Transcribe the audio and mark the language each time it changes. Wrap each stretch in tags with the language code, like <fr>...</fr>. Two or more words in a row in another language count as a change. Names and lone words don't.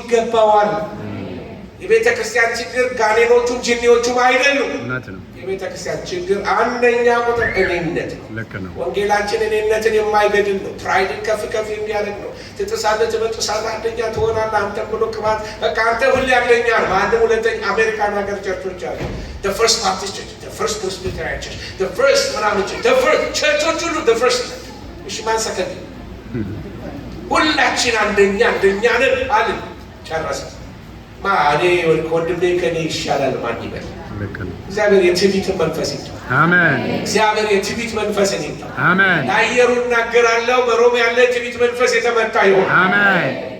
<am>እኔነትን ሊሞት ይገባዋል። የቤተ ክርስቲያን ችግር ጋኔኖቹም ጂኒዎቹም አይደሉም። የቤተ ክርስቲያን ችግር አንደኛ ቁጥር እኔነት ነው። ወንጌላችን እኔነትን የማይገድል ነው። ፕራይድን ከፍ ከፍ የሚያደርግ ነው። ትጥሳለህ፣ ትበጥሳለህ፣ አንደኛ ትሆናለህ፣ አንተም ብሎ ቅባት በቃ አንተ ሁሌ አንደኛ ነው። አንድም ሁለተኛ አሜሪካን ሀገር ቸርቾች አሉ።</am> <en>the first Baptist church, the first Presbyterian church, the first</en> <am>ምናምን</am> <en>church, the first</en> <am>ቸርቾች ሁሉ</am> <en>the first።</en> <am>እሺ ማን ሰከንድ? ሁላችን አንደኛ ነን አልን። ጨረሰ። እኔ ወንድሜ ከኔ ይሻላል ማን ይበል? እግዚአብሔር የትዕቢትን መንፈስ ይምታው። አሜን። እግዚአብሔር የትዕቢት መንፈስን ይምታው። አሜን። ለአየሩ እናገራለሁ፣ በሮም ያለ የትዕቢት መንፈስ የተመታ ይሁን። አሜን።</am>